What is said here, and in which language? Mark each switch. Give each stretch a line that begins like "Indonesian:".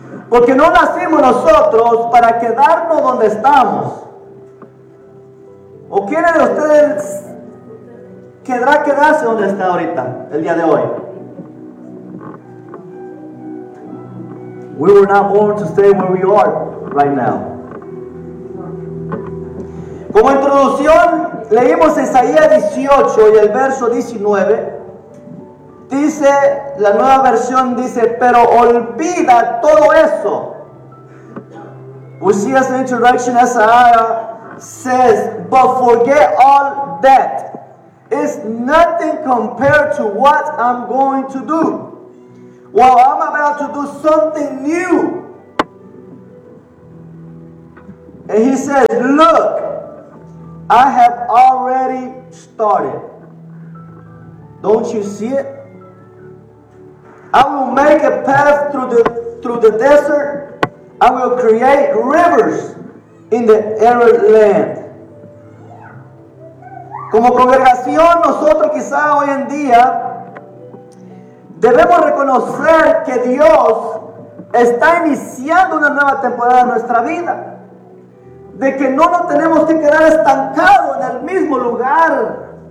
Spanish: Porque no nacimos nosotros para quedarnos donde estamos. ¿O quién de ustedes querrá quedarse donde está ahorita, el día de hoy?
English: We were not born to stay where we are right now.
Spanish: Como introducción, leímos Isaías 18 y el verso 19. Dice, la nueva versión dice: pero olvida todo eso.
English: We see as an introduction, as Isaiah says, but forget all that. It's nothing compared to what I'm going to do. Well, I'm about to do something new. And he says, look, I have already started. Don't you see it? I will make a path through the desert. I will create rivers in the arid land.
Spanish: Como congregación, nosotros quizá hoy en día debemos reconocer que Dios está iniciando una nueva temporada en nuestra vida. De que no nos tenemos que quedar estancados en el mismo lugar.